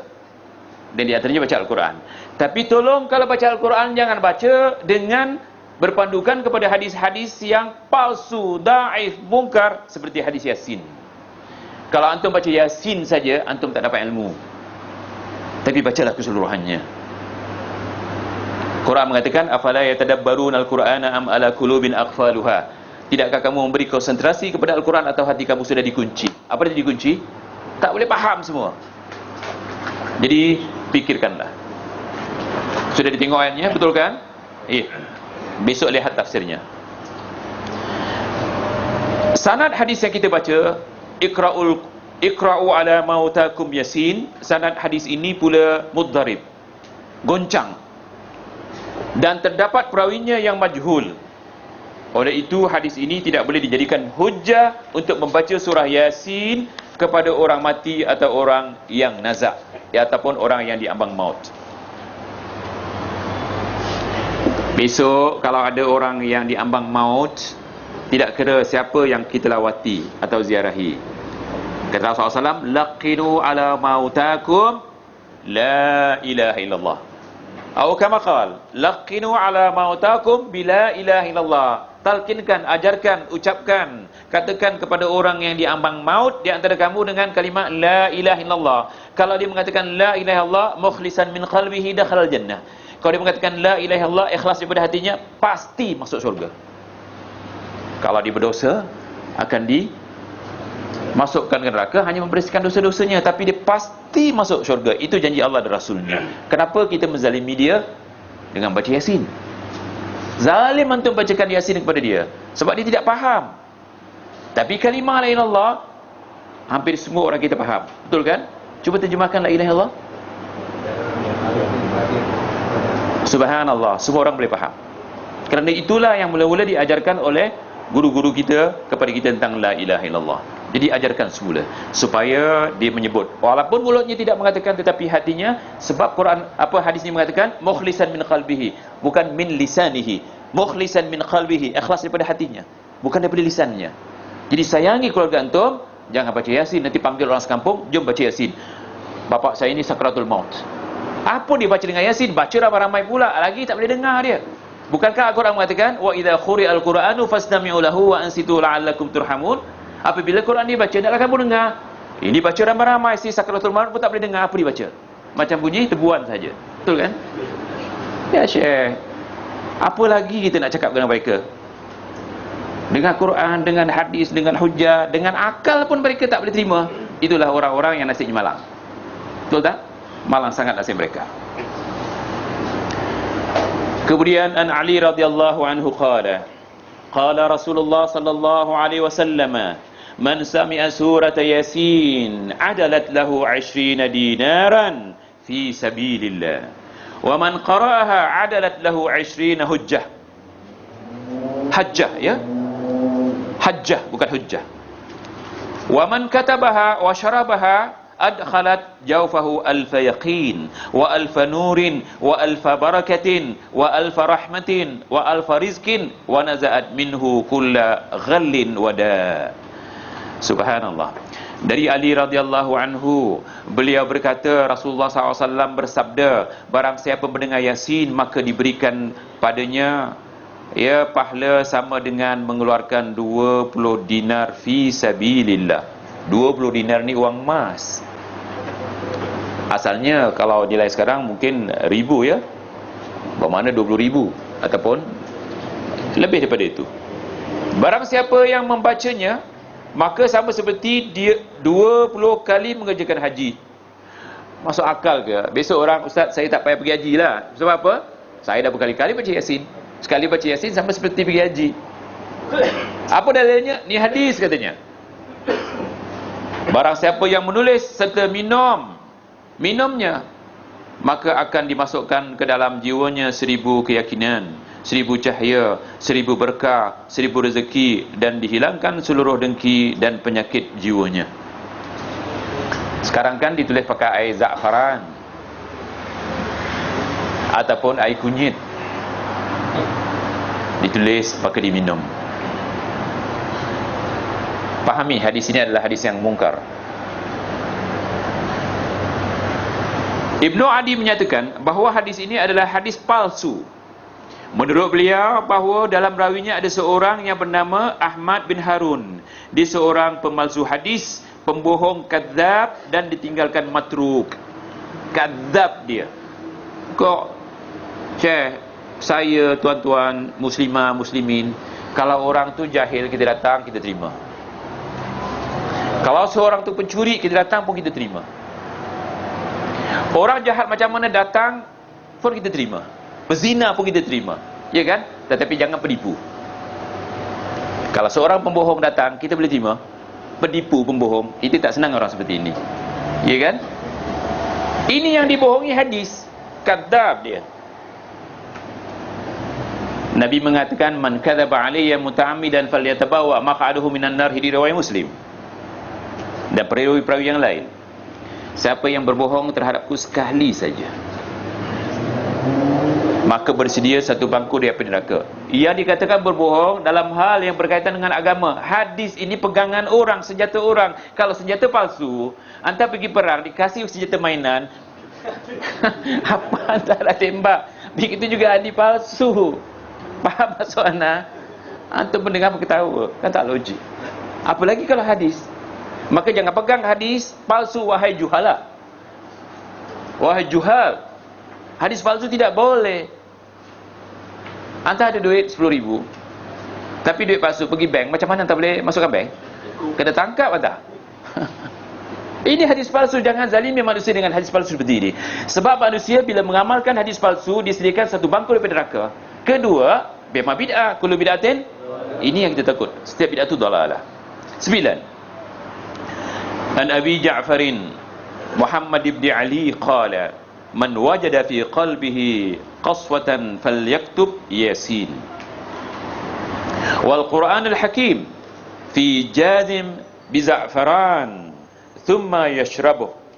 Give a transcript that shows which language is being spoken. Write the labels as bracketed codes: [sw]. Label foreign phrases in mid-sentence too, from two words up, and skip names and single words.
[ms] Dan di antaranya baca Al-Quran. Tapi tolong kalau baca Al-Quran jangan baca dengan berpandukan kepada hadis-hadis yang palsu, daif, mungkar, seperti hadis Yasin. Kalau antum baca Yasin saja, antum tak dapat ilmu. Tapi bacalah keseluruhannya. Quran mengatakan, [ar] أفلا يتدبرون القرآن أم على قلوب أقفالها. [ms] Tidakkah kamu memberi konsentrasi kepada Al-Quran atau hati kamu sudah dikunci? Apa dia dikunci? Tak boleh faham semua. Jadi fikirkanlah. Sudah ditengok ayatnya, betul kan? Besok lihat tafsirnya. Sanad hadis yang kita baca, [ar] اقرؤوا على موتاكم يس, [ms] sanad hadis ini pula mudharib, goncang, dan terdapat perawinya yang majhul. Oleh itu hadis ini tidak boleh dijadikan hujjah untuk membaca surah Yasin kepada orang mati atau orang yang nazak, ataupun orang yang diambang maut. Besok kalau ada orang yang diambang maut, tidak kira siapa yang kita lawati atau ziarahi, kata Rasulullah SAW, [ar] لقنوا على موتاكم لا إله إلا الله. Atau كما قال، لقنوا على موتاكم بلا إله إلا الله. [ms] Talkinkan, ajarkan, ucapkan, katakan kepada orang yang diambang maut di antara kamu dengan kalimat [ar] لا إله إلا الله. [ms] Kalau dia mengatakan [ar] لا إله إلا الله مخلصا من قلبه دخل الجنة. [ms] Kalau dia mengatakan [ar] لا إله إلا الله [ms] ikhlas daripada hatinya, pasti masuk syurga. Kalau dia berdosa, akan dimasukkan ke neraka, hanya membersihkan dosa-dosanya, tapi dia pasti masuk syurga. Itu janji Allah dan Rasulnya. Kenapa kita menzalimi dia dengan baca Yasin? Zalim antum bacakan Yasin kepada dia, sebab dia tidak faham. Tapi kalimah [ar] لا إله إلا الله [ms] hampir semua orang kita faham. Betul kan? Cuba terjemahkan [ar] لا إله إلا الله. [ms] Subhanallah, semua orang boleh faham. Kerana itulah yang mula-mula diajarkan oleh guru-guru kita kepada kita tentang [ar] لا إله إلا الله. [ms] Jadi ajarkan semula supaya dia menyebut, walaupun mulutnya tidak mengatakan tetapi hatinya, sebab Quran hadis ini mengatakan [ar] مخلصا من قلبه, [ms] bukan [ar] من لسانه. مخلصا من قلبه, [ms] ikhlas daripada hatinya, bukan daripada lisannya. Jadi sayangi keluarga antum, jangan baca Yasin nanti panggil orang sekampung, jom baca Yasin. Bapak saya ini sakratul maut. Apa dia baca dengan Yasin? Baca ramai-ramai pula, lagi tak boleh dengar dia. Bukankah Al-Quran mengatakan [ar] وإذا قرئ القرآن فاستمعوا له وأنصتوا لعلكم ترحمون? [ms] Apabila Quran dibaca, hendaklah kamu dengar. Ini baca ramai-ramai, si sakratul maut pun tak boleh dengar apa dibaca. Macam bunyi tebuan saja. Betul kan? Ya Syekh, apa lagi kita nak cakap dengan mereka? Dengan Quran, dengan hadis, dengan hujah, dengan akal pun mereka tak boleh terima. Itulah orang-orang yang nasibnya malang. Betul tak? Malang sangat nasib mereka. [ar] Kemudian عن علي رضي الله عنه قال رسول الله صلى الله عليه وسلم، من سمع سورة يس عدلت له 20 دينارا في سبيل الله ومن قرأها عدلت له 20 حجة. [ms] Hajjah, ya, hajjah bukan hujjah. [ar] ومن كتبها وشربها أدخلت جوفه ألف يقين وألف نور وألف بركة وألف رحمة وألف رزق ونزعت منه كل غل وداء. [ms] Subhanallah. Dari Ali [ar] رضي الله عنه, [ms] beliau berkata, Rasulullah SAW bersabda, barang siapa mendengar Yasin maka diberikan padanya pahala sama dengan mengeluarkan 20 dinar [ar] في سبيل الله. [ms] 20 dinar ni uang emas. Asalnya kalau nilai sekarang mungkin ribu, ya. Bermakna 20,000 ataupun lebih daripada itu. Barang siapa yang membacanya maka sama seperti dia 20 kali mengerjakan haji. Masuk akal ke? Besok orang, ustaz saya tak payah pergi haji lah. Sebab apa? Saya dah berkali-kali baca Yasin. Sekali baca Yasin sama seperti pergi haji. Apa dalilnya? Ni hadis katanya. Barang siapa yang menulis serta minumnya, maka akan dimasukkan ke dalam jiwanya 1000 keyakinan, 1000 cahaya, 1000 berkah, 1000 rezeki, dan dihilangkan seluruh dengki dan penyakit jiwanya. Sekarang kan ditulis pakai air za'faran ataupun air kunyit, ditulis pakai diminum. Pahami, hadis ini adalah hadis yang mungkar. Ibnu Adi menyatakan bahawa hadis ini adalah hadis palsu. Menurut beliau bahawa dalam rawinya ada seorang yang bernama Ahmad bin Harun. Dia seorang pemalsu hadis, pembohong, kadzab, dan ditinggalkan matruk. Kadzab dia. Kok Syekh, saya tuan-tuan muslimah muslimin, kalau orang tu jahil kita datang kita terima. Kalau seorang tu pencuri kita datang pun kita terima. Orang jahat macam mana datang pun kita terima. Berzina pun kita terima, ya kan? Tetapi jangan penipu. Kalau seorang pembohong datang, kita boleh terima. Penipu, pembohong, itu tak senang orang seperti ini. Ya kan? Ini yang dibohongi hadis. Kadzab dia. Nabi mengatakan, [ar] من كذب علي متعمدا فليتبوأ مقعده من النار, [ms] di riwayat Muslim. Dan perawi-perawi yang lain. Siapa yang berbohong terhadapku sekali saja, maka bersedia satu bangku di api neraka. Ia dikatakan berbohong dalam hal yang berkaitan dengan agama. Hadis ini pegangan orang, senjata orang. Kalau senjata palsu, anda pergi perang, dikasih senjata mainan, apa anda nak tembak? Begitu juga hadis palsu. Faham maksud anda? Antum pendengar ketawa, kan tak logik. Apalagi kalau hadis. Maka jangan pegang hadis palsu, wahai juhala. Wahai juhal, hadis palsu tidak boleh. Anda ada duit 10,000, tapi duit palsu, pergi bank, macam mana anda boleh masukkan bank? Kena tangkap anda. Ini hadis palsu. Jangan zalimi manusia dengan hadis palsu seperti ini. Sebab manusia bila mengamalkan hadis palsu, disediakan satu bangku daripada neraka. Kedua, [ar] بما بدعة، كل بدعة, [ms] ini yang kita takut. Setiap bid'ah itu dalalah. 9. [ar] عن أبي جعفر محمد بن علي قال، من وجد في قلبه قسوة فليكتب يس والقرآن الحكيم في جام بزعفران ثم يشربه.